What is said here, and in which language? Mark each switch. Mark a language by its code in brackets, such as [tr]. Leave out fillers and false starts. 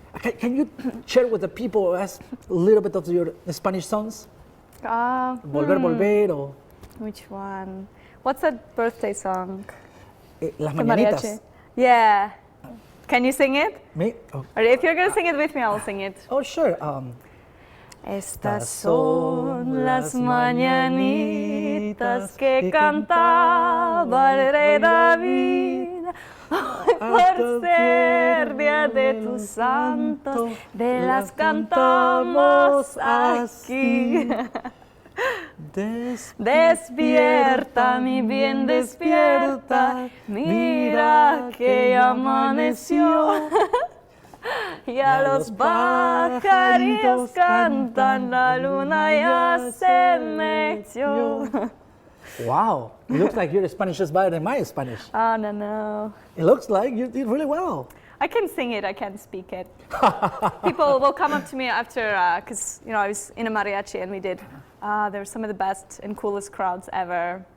[en] Can you share with the people us a little bit of your Spanish songs? [es] Volver, volver, or [en] Which one? What's that birthday song? [es] Las [en] The [es] Mañanitas. [en] mariachi. Yeah. Can you sing it? Me? Oh, Or if you're going to sing it with me, I'll sing it. oh sure. [es] Estas son las mañanitas que cantaba el rey David. Por ser día de tu santo, de las cantamos aquí. Despierta, mi bien, despierta, mira que ya amaneció. Y a los pajaritos cantan, la luna ya se metió. [en] Wow, it looks like your Spanish is better than my Spanish. Oh, no. It looks like you did really well. I can sing it, I can't speak it. People will come up to me after, because I was in a mariachi and we did, they were some of the best and coolest crowds ever.